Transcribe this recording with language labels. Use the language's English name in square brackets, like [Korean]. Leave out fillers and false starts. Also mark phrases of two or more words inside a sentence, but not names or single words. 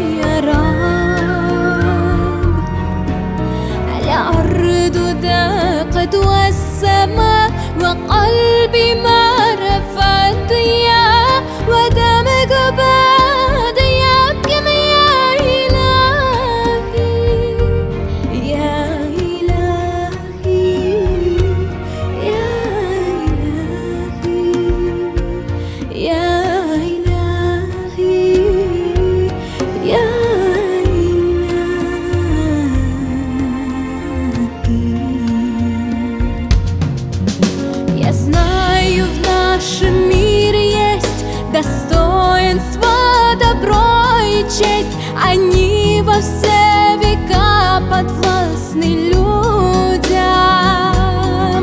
[Arabic] الأرض ضاقت والسماء وقلبي ما رفعت يا ودمك باد يبكي يا إلهي يا إلهي يا إلهي يا إلهي يا [Russian] Я знаю, в нашем мире есть достоинство, добро и честь. Они во все века подвластны людям.